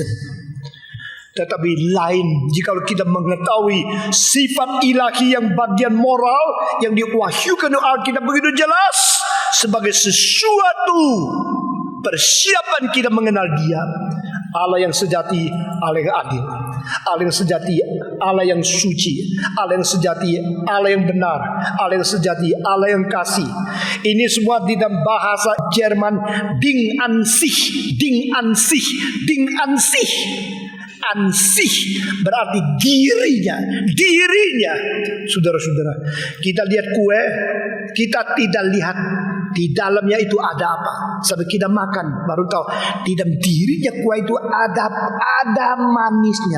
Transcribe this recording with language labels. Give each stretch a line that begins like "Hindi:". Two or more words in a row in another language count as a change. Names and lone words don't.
Indonesian: Tetapi lain jika kita mengetahui sifat ilahi yang bagian moral yang diwahyukan oleh Alkitab begitu jelas sebagai sesuatu persiapan kita mengenal Dia, Allah yang sejati, Allah yang adil, Allah yang sejati, Allah yang suci, Allah yang sejati, Allah yang benar, Allah yang sejati, Allah yang kasih. Ini semua di dalam bahasa Jerman
German: Ding an sich, Ding an sich, Ding an sich.
Indonesian: Ansih berarti dirinya. Saudara-saudara, kita lihat kue, kita tidak lihat di dalamnya itu ada apa. Sampai kita makan baru tahu di dalam dirinya kue itu ada manisnya.